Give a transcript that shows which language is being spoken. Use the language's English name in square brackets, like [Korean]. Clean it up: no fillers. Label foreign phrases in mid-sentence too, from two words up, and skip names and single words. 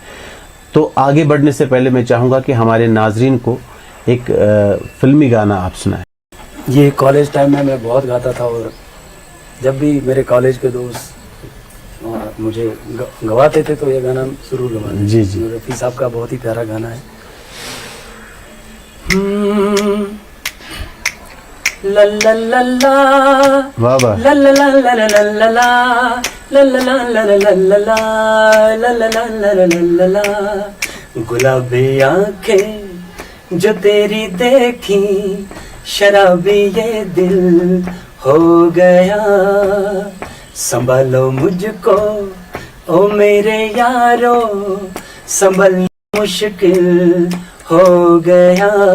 [Hindi] तो आगे बढ़ने से पहले मैं चाहूँगा कि हमारे नाजरीन को एक फिल्मी गाना आप सुनाएं। ये [English] college time [Hindi] में मैं बहुत गाता था, और जब भी मेरे कॉलेज के दोस्त मुझे गवाते थे तो ये गाना जरूर गवाते। जी जी। रफ़ी साहब का बहुत ही प्यारा गाना है। ला ला ला ला, वाह वाह, ला ला ला ला ला ला ला ला, ला ला ला ला ला ला ला ला, ला ला ला ला ला ला ला ला। गुलाबी आंखें जो तेरी देखी, शराबी ये दिल हो गया। संभालो मुझको ओ मेरे यारो, संभलना मुश्किल हो गया।